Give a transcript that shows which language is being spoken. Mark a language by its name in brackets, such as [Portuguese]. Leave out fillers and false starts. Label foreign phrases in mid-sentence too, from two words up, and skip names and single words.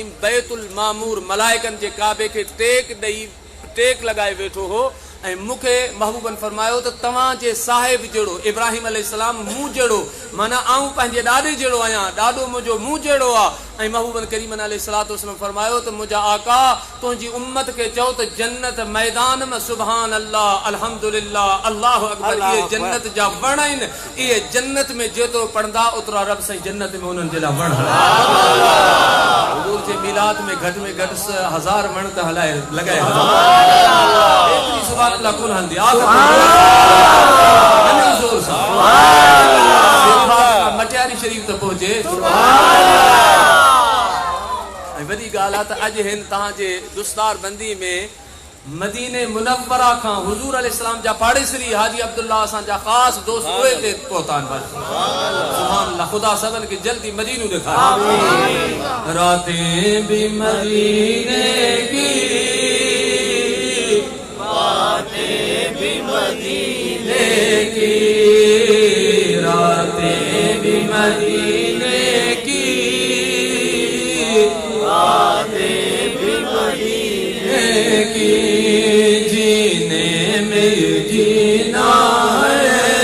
[Sindhi] बैतुल मामूर मलाइकनि जे काबे खे टेक लॻाए वेठो हो ऐं मूंखे महबूबन फरमायो त तव्हांजे साहिब जहिड़ो इब्राहिम अलैहिस्सलाम मूं जहिड़ो माना आऊं पंहिंजे ॾाॾे जहिड़ो आहियां ॾाॾो मुंहिंजो मूं जहिड़ो आहे ऐं महबूबन करीमन [Arabic] عليه الصلاة والسلام [Sindhi] फरमायो त मुंहिंजा आका तुंहिंजी उम्मत खे चओ त जन्नत मैदान में [Arabic] سبحان الله الحمد لله الله أكبر [Sindhi] इहे जन्नत जा वण आहिनि इहे जन्नत में जेतिरो पढ़ंदा ओतिरा रब साईं जन्नत में उन्हनि जे लाइ वण हुज़ूर जे मिलाद में घटि 1000 वण त हलाए लॻाए एतिरी [Arabic] سبحان الله [Sindhi] कुल हंदी जोर सां मटियारी शरीफ त पहुचे ऐं वॾी ॻाल्हि आहे त अॼु हिन तव्हांजे दुस्तार बंदी में मदीने मुनव्वरा खां हुज़ूर अलैहिस्सलाम जा पाड़ेसरी हाजी अब्दुल्ला असांजा ख़ासि दोस्त उहे ते पहुता आहिनि [Arabic] سبحان الله [Sindhi] ख़ुदा सभिनि खे जल्दी मदीनो ॾेखारे [Urdu] راتیں بھی مدینے کی باتیں بھی مدینے کی راتیں بھی مدینے کی باتیں بھی مدینے کی جینے میں جینا ہے